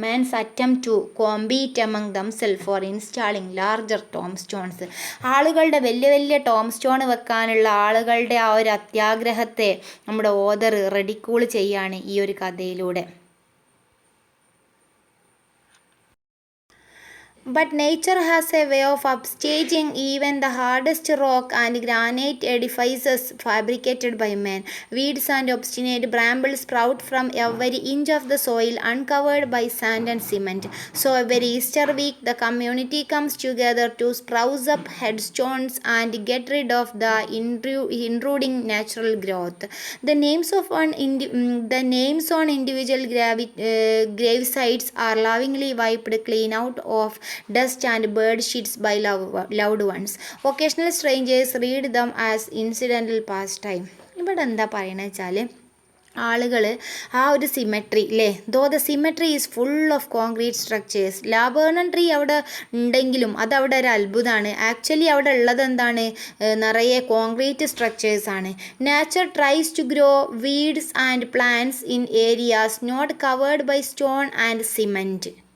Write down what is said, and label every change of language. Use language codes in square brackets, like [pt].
[en] Man's attempt to compete among themselves for installing larger tomb stones. [ml] ആളുകളുടെ വലിയ വലിയ Tom stone വെക്കാനുള്ള ആളുകളുടെ ആ ഒരു അത്യാഗ്രഹത്തെ നമ്മുടെ ഓദർ റെഡിക്യൂൾ ചെയ്യാണ് ഈ ഒരു കഥയിലൂടെ. [en] But nature has a way of upstaging even the hardest rock and granite edifices fabricated by man. Weeds and obstinate brambles sprout from every inch of the soil uncovered by sand and cement. So every Easter week the community comes together to spruce up headstones and get rid of the intruding natural growth. The names on individual grave sites are lovingly wiped clean out of dust and bird shits by loved ones. Occasional strangers read them as incidental pastime. [ml] ഇവിടെ എന്താ പറയണ വെച്ചാൽ ആളുകൾ ആ ഒരു symmetry അല്ലേ, [en] Though the cemetery is full of concrete structures. [ml] ലാബേണൻ tree അവിടെ ഉണ്ടെങ്കിലും അതവിടെ ഒരു അത്ഭുതമാണ്. ആക്ച്വലി അവിടെ ഉള്ളത് എന്താണ്, നിറയെ കോൺക്രീറ്റ് സ്ട്രക്ചേഴ്സ് ആണ്. [en] Nature tries to grow weeds and plants in areas not covered by stone and cement.